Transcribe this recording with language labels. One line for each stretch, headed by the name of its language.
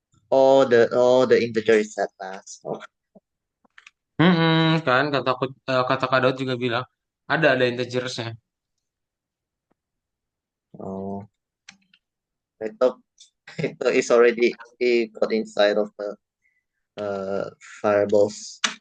English: Oh, the integer is set last. Oh,
Indonesian: Kan kata Kadot juga bilang ada integersnya.
English: oh, I thought it's already it got inside of the uh variables.